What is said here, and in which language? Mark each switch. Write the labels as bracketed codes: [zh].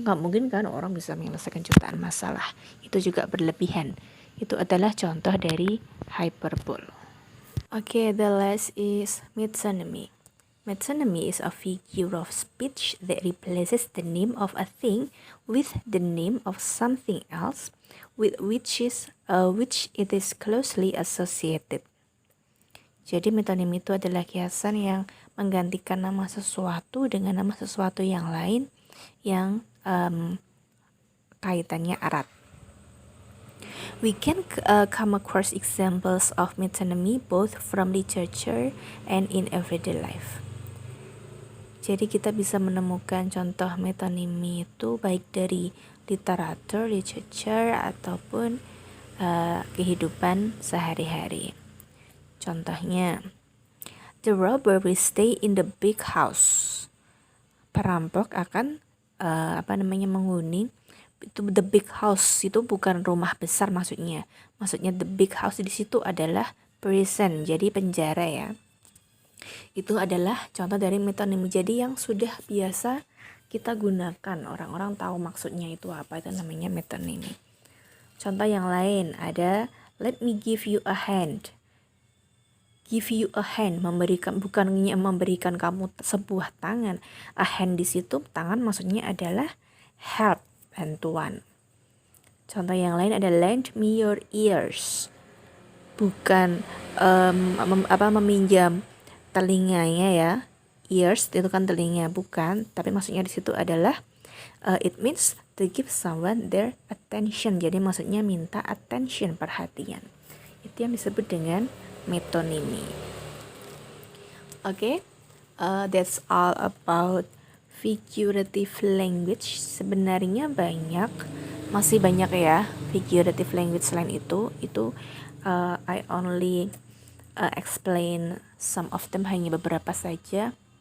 [id] Nggak mungkin kan orang bisa menyelesaikan jutaan masalah. Itu juga berlebihan. Itu adalah contoh dari hyperbole. [en] Okay, the last is metonymy. Metonymy is a figure of speech that replaces the name of a thing with the name of something else with which it is closely associated. [id] Jadi metonim itu adalah kiasan yang menggantikan nama sesuatu dengan nama sesuatu yang lain yang kaitannya erat. [en] We can come across examples of metonymy both from literature and in everyday life. [id] Jadi kita bisa menemukan contoh metonimi itu baik dari literatur, literature, ataupun kehidupan sehari-hari. Contohnya, [en] the robber will stay in the big house. [id] Perampok akan menghuni itu. [en] The big house [id] itu bukan rumah besar maksudnya. Maksudnya [en] the big house [id] di situ adalah prison, jadi penjara ya. Itu adalah contoh dari metonim. Jadi yang sudah biasa kita gunakan, orang-orang tahu maksudnya itu apa, itu namanya metonim. Contoh yang lain ada [en] let me give you a hand. Give you a hand, [id] bukannya memberikan kamu sebuah tangan. [en] A hand [id] di situ tangan maksudnya adalah help, bantuan. Contoh yang lain ada [en] lend me your ears. [id] Bukan meminjam telinganya ya. Ears itu kan telinga, bukan, tapi maksudnya di situ adalah [en] it means to give someone their attention. [id] Jadi maksudnya minta attention, perhatian. Itu yang disebut dengan metonymy. [en] Oke, that's all about figurative language. [id] Sebenarnya masih banyak ya figurative language selain itu. [en] I only explain some of them, [id] hanya beberapa saja.